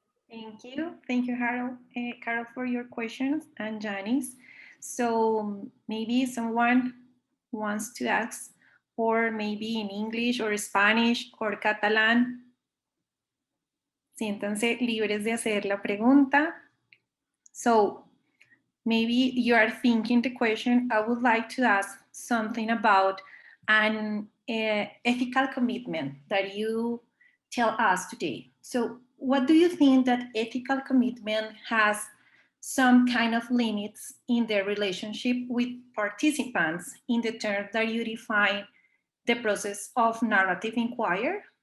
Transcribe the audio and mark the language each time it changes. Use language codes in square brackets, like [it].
[en] Thank you. Thank you, Carol, for your questions, and Janice. So maybe someone wants to ask, or maybe in English or Spanish or Catalan. [es] Siéntanse libres de hacer la pregunta. [en] So maybe you are thinking the question, I would like to ask something about an ethical commitment that you tell us today. So what do you think that ethical commitment has some kind of limits in their relationship with participants in the terms that you define the process of narrative inquiry?